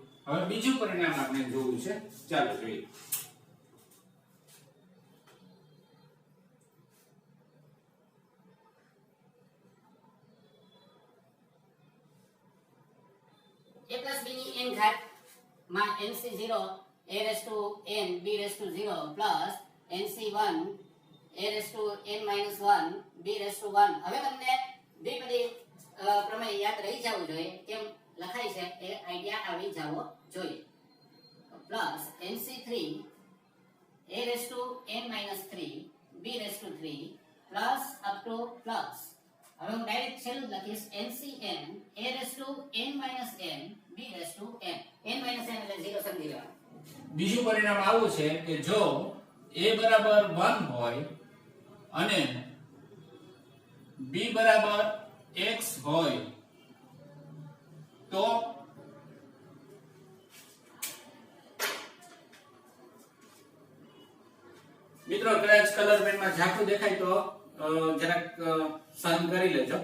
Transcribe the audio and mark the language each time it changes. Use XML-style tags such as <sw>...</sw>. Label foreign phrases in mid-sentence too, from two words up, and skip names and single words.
<gu>હવે બીજું પરિણામ આપણે જોવું છે. ચાલો જોઈએ.</gu> <en>a plus b</en> <gu>ની n ઘાત માં</gu> <en>nc0 a raised to n b raised to 0 plus nc1 a raised to n minus 1 b raised to 1.</en> <gu>હવે તમને દ્વિપદી પ્રમેય યાદ રહી જવું જોઈએ, કેમ લખાય છે એ આઈડિયા આવી જવો જોઈએ.</gu> <en>પ્લસ nc3 a raised to n minus 3 b raised to 3 plus up to plus.</en> <gu>હવે હું ડાયરેક્ટ છેલ્લું લખીશ</gu> <en>ncn a raised to n minus n b raised to n. n minus n</en> <gu>એટલે 0 સમજી લેવાનું. બીજું પરિણામ આવું છે કે જો a બરાબર 1 હોય અને b બરાબર x હોય તો મિત્રો કદાચ કલર પેનમાં ઝાંખું દેખાય તો જરાક સહન કરી લેજો.</gu>